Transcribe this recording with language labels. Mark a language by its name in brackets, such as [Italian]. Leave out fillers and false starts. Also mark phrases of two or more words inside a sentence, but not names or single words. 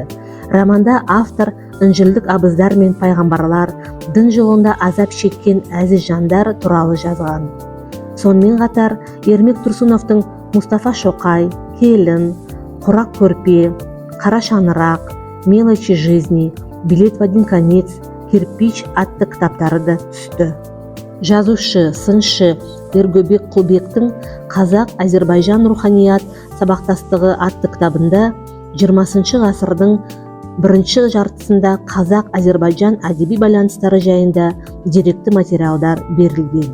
[Kazakh] Романда автор інжілдік абыздар мен пайғамбарлар, дін жолында азап шеккен әзіз жандар туралы жазған. Сонымен қатар Ермек Тұрсыновтың Мұстафа Шоқай, Келін, Құрақ көрпе, Қара шаңырақ, Мелочи жизни, Билет в один конец, Кирпич атты кітаптары да түсті. Жазушы, сыншы Ергөбек Құлбектің Қазақ-Әзербайжан руханият сабақтастығы атты кітабында 20 ғасырдың бірінші жартысында Қазақ-Әзербайжан әдеби байланыстары жайында деректі материалдар берілген.